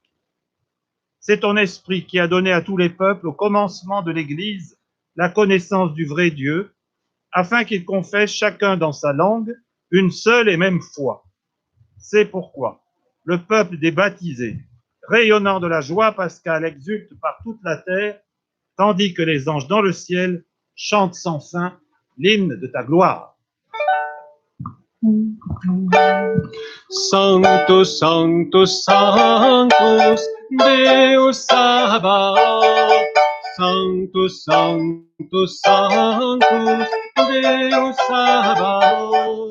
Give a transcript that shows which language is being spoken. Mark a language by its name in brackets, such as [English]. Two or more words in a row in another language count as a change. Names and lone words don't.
[French] C'est ton Esprit qui a donné à tous les peuples, au commencement de l'Église, la connaissance du vrai Dieu, afin qu'ils confessent chacun dans sa langue une seule et même foi. C'est pourquoi le peuple des baptisés, rayonnant de la joie pascale, exulte par toute la terre, tandis que les anges dans le ciel chantent sans fin l'hymne de ta gloire. [Latin] Sanctus, Sanctus, Sanctus, Deus Sabaoth. Sanctus, Sanctus, Sanctus, Deus Sabaoth.